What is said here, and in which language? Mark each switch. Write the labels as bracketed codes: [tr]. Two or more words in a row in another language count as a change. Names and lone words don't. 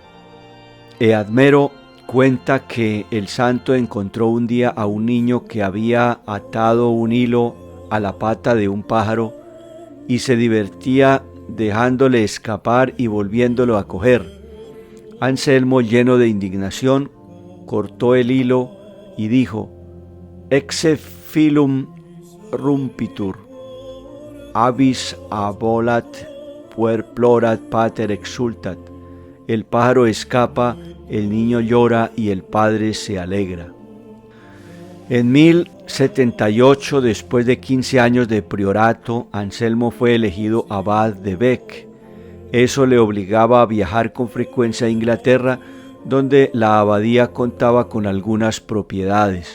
[es] Eadmero cuenta que el santo encontró un día a un niño que había atado un hilo a la pata de un pájaro y se divertía dejándole escapar y volviéndolo a coger. Anselmo, lleno de indignación, cortó el hilo y dijo: [la] Exe filum rumpitur, avis abolat, puer plorat, pater exultat. [es] El pájaro escapa, el niño llora y el padre se alegra. En 1078, después de 15 años de priorato, Anselmo fue elegido abad de Bec. Eso le obligaba a viajar con frecuencia a Inglaterra, donde la abadía contaba con algunas propiedades.